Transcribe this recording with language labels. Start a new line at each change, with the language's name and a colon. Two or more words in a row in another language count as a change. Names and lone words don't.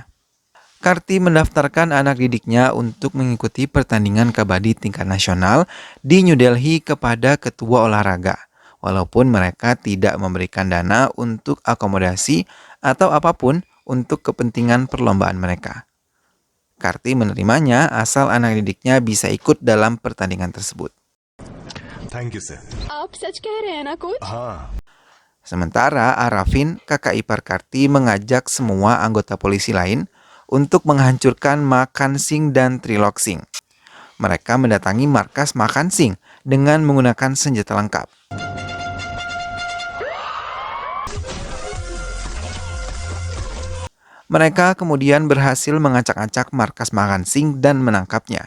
Indonesian: Karti mendaftarkan anak didiknya untuk mengikuti pertandingan kabadi tingkat nasional di New Delhi kepada ketua olahraga, walaupun mereka tidak memberikan dana untuk akomodasi atau apapun untuk kepentingan perlombaan mereka. Karti menerimanya asal anak didiknya bisa ikut dalam pertandingan tersebut.
English: thank you sir.
Hindi: आप सच कह रहे हैं ना कोच? हाँ.
Indonesian: Sementara Arafin, kakak ipar Karti, mengajak semua anggota polisi lain untuk menghancurkan Makan Singh dan Trilok Singh. Mereka mendatangi markas Makan Singh dengan menggunakan senjata lengkap. Mereka kemudian berhasil mengacak-acak markas Makan Singh dan menangkapnya.